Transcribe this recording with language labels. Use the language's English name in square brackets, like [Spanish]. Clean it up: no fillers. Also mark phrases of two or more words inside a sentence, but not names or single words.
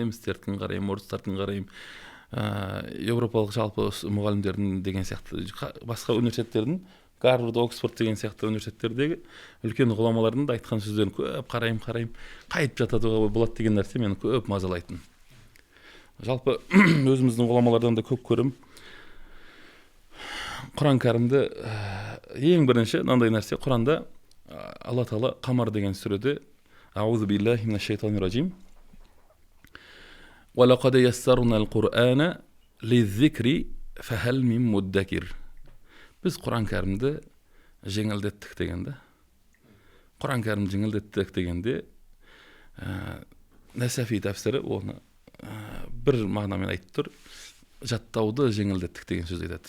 [Kazakh] Немістердің қараймын, орыстардың қараймын, европалық жалпы мұғалімдердің деген сияқты, басқа университеттердің, Гарвард, Оксфорд деген сияқты университеттердегі үлкен ғұламалардың да айтқан сөздерін көп қараймын, қайтып жаттатуға болады деген нәрсе мені көп мазалайтын. Жалпы өзіміздің ғұламалардан да көп көрім. Құран кәрімді ең бірінші мынандай нәрсе, Құранда Алла Тағала Қамар деген сүреде [Arabic] أعوذ بالله من الشيطان الرجيم ولقد يسرنا القرآن للذكر فهل من مدكر. [Kazakh] Біз Құран кәрімді жеңілдеттік дегенде, Құран кәрімді жеңілдеттік дегенде Нәсафи тәфсірі оны бір мағынамен айтып тұр, жаттауды жеңілдеттік деген сөз айтады.